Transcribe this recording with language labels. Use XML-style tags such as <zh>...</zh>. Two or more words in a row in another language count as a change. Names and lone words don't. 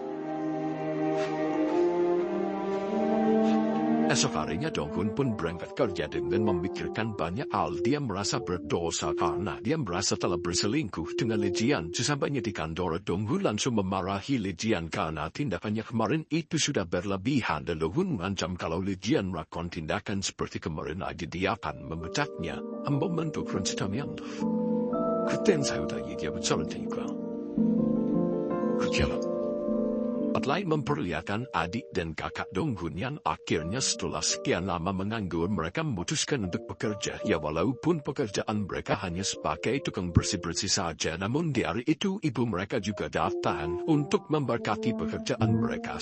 <id>Esok harinya Dong Hun pun berangkat kerja dengan memikirkan banyak hal. Dia merasa berdosa karena dia merasa telah berselingkuh dengan Lijian. Sesampainya di kantor, Dong Hun langsung memarahi Lijian karena tindakannya kemarin itu sudah berlebihan. Dan Dong Hun mengancam kalau Lijian melakukan tindakan seperti kemarin lagi dia akan memecatnya.</id> <ko>한번 또 그런 짓 하면 그땐 사유다 얘기하고 저럴 테니까. 그렇게 하라.</ko> <id>Lain memperlihatkan adik dan kakak Dong Hun yang akhirnya setelah sekian lama menganggur mereka memutuskan untuk bekerja. Ya walaupun pekerjaan mereka hanya sebagai tukang bersih-bersih saja, namun di hari itu ibu mereka juga datang untuk memberkati pekerjaan mereka.</id>